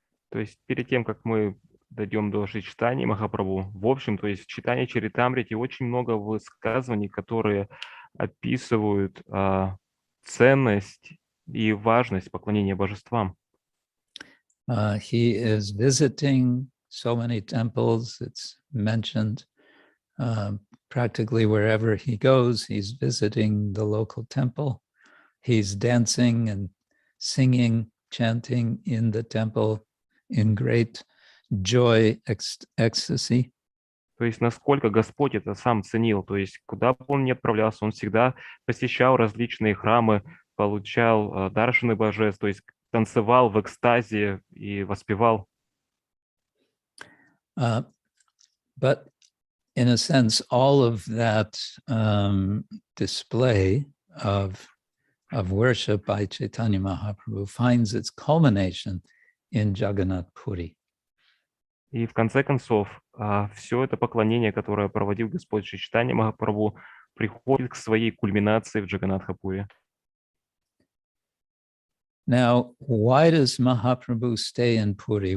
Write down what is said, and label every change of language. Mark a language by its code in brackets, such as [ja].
[ru] То есть перед тем, как мы дойдем до Шри Чайтаньи Махапрабху, в общем, то есть в Чайтанья Чаритамрите очень много высказываний, которые описывают ценность и важность поклонения божествам. [en] He is visiting so many temples. It's mentioned practically wherever he goes, he's visiting the local temple. He's dancing and singing, chanting in the temple in great joy, ecstasy. [ru] То есть насколько Господь это сам ценил, то есть куда бы он ни отправлялся, он всегда посещал различные храмы, получал даршаны божеств, то есть танцевал в экстазе и воспевал. [en] But in a sense, all of that display of worship by Chaitanya Mahaprabhu finds its culmination in Jagannath Puri. [ru] И в конце концов, все это поклонение, которое проводил Господь Шри Чайтанья Махапрабху, приходит к своей кульминации в Джаганнатхапуре. [en] Now, why does Mahaprabhu stay in Puri?